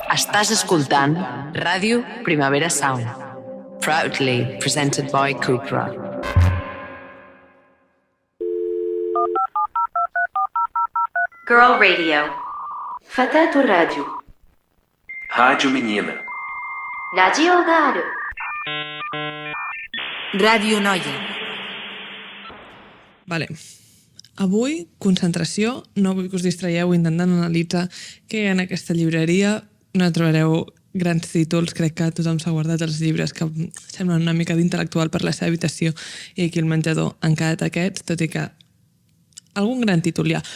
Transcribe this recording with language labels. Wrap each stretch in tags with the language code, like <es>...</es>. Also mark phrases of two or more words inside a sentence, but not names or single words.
<ca>Estàs escoltant Ràdio Primavera Sound,</ca> <en>proudly presented by Cupra. Girl Radio.</en> <ar>فتاة الراديو.</ar> <pt>Rádio Menina.</pt> <ar>راديو غارو.</ar> <ca>Ràdio Noia. Vale. Avui, concentració, no vull que us distraieu intentant analitzar què hi ha en aquesta llibreria. No trobareu grans títols, crec que tothom s'ha guardat els llibres que semblen una mica d'intel·lectual per la seva habitació i aquí al menjador han quedat aquests, tot i que algun gran títol hi ha.</ca>